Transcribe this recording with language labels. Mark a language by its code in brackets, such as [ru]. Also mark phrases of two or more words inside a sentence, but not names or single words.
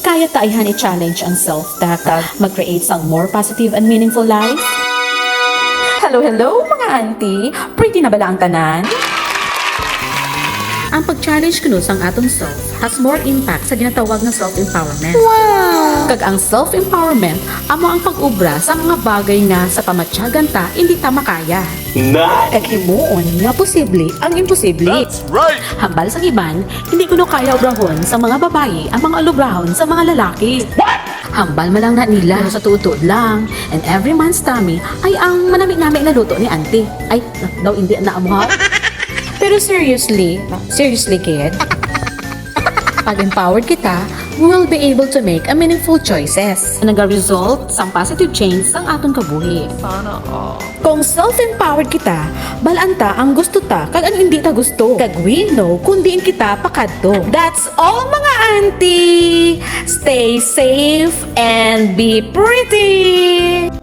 [hil] Kaya taayan i-challenge ang self ta mag-create sang [en] more positive and meaningful life? [hil] Hello, mga auntie! Pretty na bala ang tanan? Ang pag-challenge kuno sang atong self [en] has more impact [hil] sa ginatawag na self-empowerment. Wow! Kag ang self-empowerment, amo ang pag-ubra sa mga bagay nga sa pamatyagan ta hindi ta makaya. Kag himuon nga posible ang imposible. [en] That's right! [hil] Hambal sa iban, hindi kuno kaya obrahon sa mga babae ang mga ulubrahon sa mga lalaki. Hambal man lang na nila sa tuod lang, [en] and every man's tummy [hil] ay ang manami-nami na luto ni auntie. Ay, daw hindi na amo ha? Pero [en] seriously kid, [hil] pag empowered kita, [en] we will be able to make a meaningful choices. [hil] Nag-result sa positive change sang atong kabuhi. [tl] Sana all. [hil] Kung self-empowered kita, balanta ang gusto ta kag ang hindi ta gusto. Kag [en] we know [hil] kung diin kita pakadto. [en] That's all mga auntie! Stay safe and be pretty!